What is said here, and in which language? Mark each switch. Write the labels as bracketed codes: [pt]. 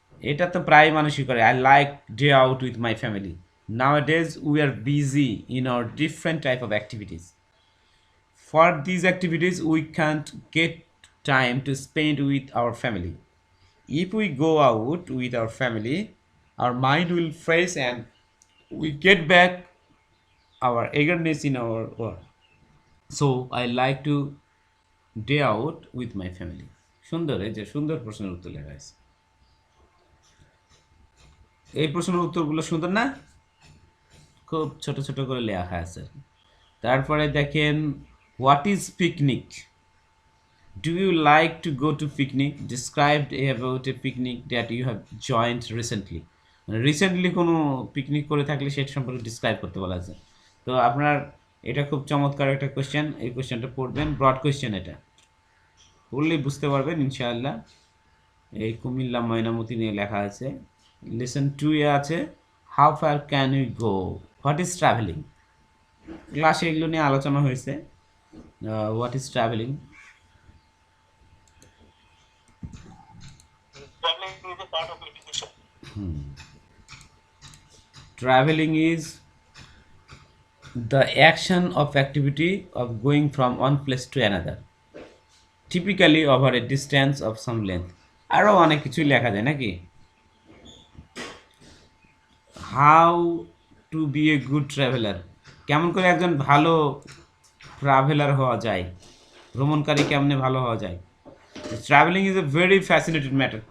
[bn] এটা তো প্রায় মানুষই করে, [en] I like day out with my family, nowadays we are busy in our different type of activities, for these activities we can't get time to spend with our family. If we go out with our family, our mind will fresh and we get back our eagerness in our work. So I like to day out with my family. [bn] সুন্দর, এই যে সুন্দর প্রশ্নের উত্তর লেখা আছে, এই প্রশ্নের উত্তরগুলো সুন্দর না, খুব ছোট ছোট করে লেখা আছে। তারপরে দেখেন, [en] What is picnic? Do you like to go to picnic? Describe about a picnic that you have joined recently. [bn] মানে রিসেন্টলি কোনো পিকনিক করে থাকলে সেটা সম্পর্কে ডিসক্রাইব করতে বলা আছে। তো আপনার এটা খুব চমৎকার একটা কোয়েশ্চেন, এই কোয়েশ্চেনটা পড়বেন, ব্রড কোয়েশ্চেন, এটা পড়লেই বুঝতে পারবেন ইনশাআল্লাহ। এই কুমিল্লা ময়নামতি নিয়ে লেখা আছে। লেসন 2 এ আছে [en] how far can you go, what is travelling, [bn] ক্লাসে এগুলো নিয়ে আলোচনা হয়েছে। [en] What is travelling? Traveling is a part of education. Traveling is the action of activity of going from one place to another, typically over a distance of some length. [bn] আরও অনেক কিছুই লেখা যায় নাকি, [en] how to be a good traveller, [bn] কেমন করে একজন ভালো ট্রাভেলার হওয়া যায়, ভ্রমণকারী কেমনে ভালো হওয়া যায়। [en] Travelling is a very fascinated matter.